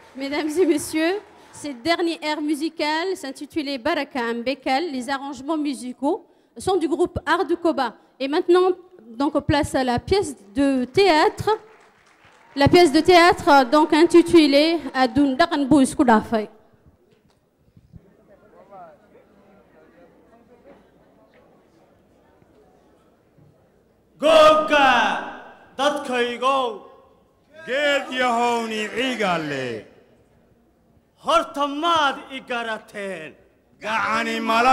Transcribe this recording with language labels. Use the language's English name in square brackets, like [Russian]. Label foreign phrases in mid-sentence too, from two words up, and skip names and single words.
[French] mesdames et messieurs, ce dernier air musical s'intitulait Baraka Mbekal. Les arrangements musicaux sont du groupe Art du Koba. Et maintenant, donc, place à la pièce de théâtre. La pièce de théâtre, donc, intitulée Adoun Dakan Bous Koudafay. [Somali] Goga dadkaygo geed yahowni cigaale horta maad I garateen gacani mala